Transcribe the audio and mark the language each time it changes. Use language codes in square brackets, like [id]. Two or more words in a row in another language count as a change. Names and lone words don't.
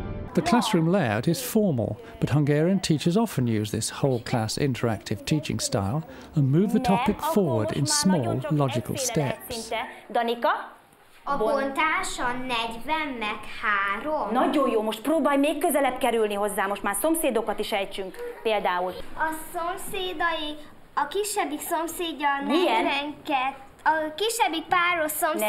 [en] The classroom layout is formal, but Hungarian teachers often use this whole-class interactive teaching style and move the topic forward in small, logical steps. [hu] Danika? A bontás a 40 meg 3. Nagyon jó, most próbálj még közelebb kerülni hozzá, most már szomszédokat is ejtsünk például. A szomszédai, a kisebbik szomszédja a 42. A kisebbik páros szomszéd...